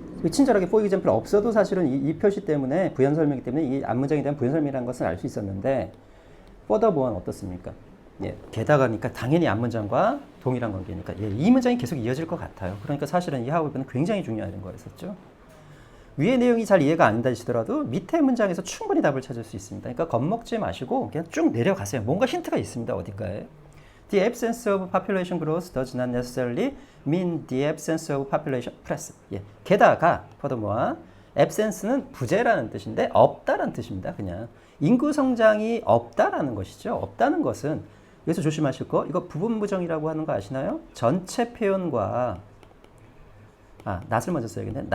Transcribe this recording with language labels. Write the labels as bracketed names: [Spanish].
[Korean] 친절하게 [English] for example [Korean] 없어도 사실은 이 표시 때문에 부연 설명이기 때문에 이 앞문장에 대한 부연 설명이라는 것을 알 수 있었는데 furthermore는 어떻습니까? 예, 게다가니까 당연히 앞문장과 동일한 관계니까 이 문장이 계속 이어질 것 같아요. 그러니까 사실은 이 however는 굉장히 중요한 거였었죠. 위의 내용이 잘 이해가 안 되시더라도 밑에 문장에서 충분히 답을 찾을 수 있습니다. 그러니까 겁먹지 마시고 그냥 쭉 내려가세요. 뭔가 힌트가 있습니다. 어딘가에. [English] The absence of population growth does not necessarily mean the absence of population press. [Korean] 예, 게다가 furthermore, absence는 부재라는 뜻인데 없다라는 뜻입니다. 그냥 인구 성장이 없다라는 것이죠. 없다는 것은 여기서 조심하실 거 이거 부분 부정이라고 하는 거 아시나요? 전체 표현과 not을 먼저 써야겠네.